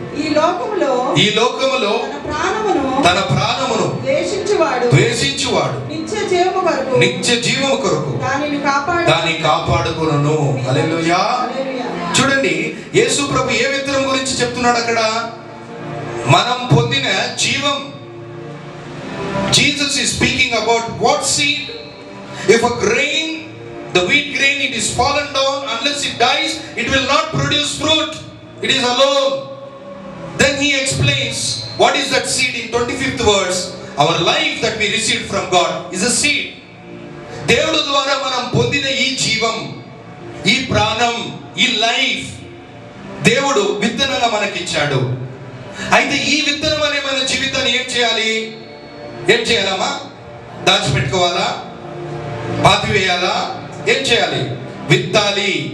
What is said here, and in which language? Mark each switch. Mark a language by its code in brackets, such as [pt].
[te] ఈ లోకములో తన ప్రాణమును ద్వేషించువాడు నిత్య జీవము కొరకు దాన్ని కాపాడుకును. హల్లెలూయా. చూడండి, యేసు ప్రభు ఏ విత్తనం గురించి చెప్తున్నాడు అక్కడ? మనం పొందిన జీవం. [en] Jesus is speaking about what seed? If a grain, the wheat grain, it is fallen down, unless it dies, it will not produce fruit. It is alone. Then he explains what is that seed in 25th verse. Our life that we received from God is a seed. [te] దేవుడు ద్వారా మనం పొందిన ఈ జీవం, ఈ ప్రాణం, ఈ life దేవుడు విత్తనంగా మనకిచ్చాడు. అయితే ఈ విత్తనం అనే మన జీవితాన్ని ఏం చేయాలమ్మా? దాచిపెట్టుకోవాలా? పాతివేయాలా? ఏం చేయాలి? విత్తాలి.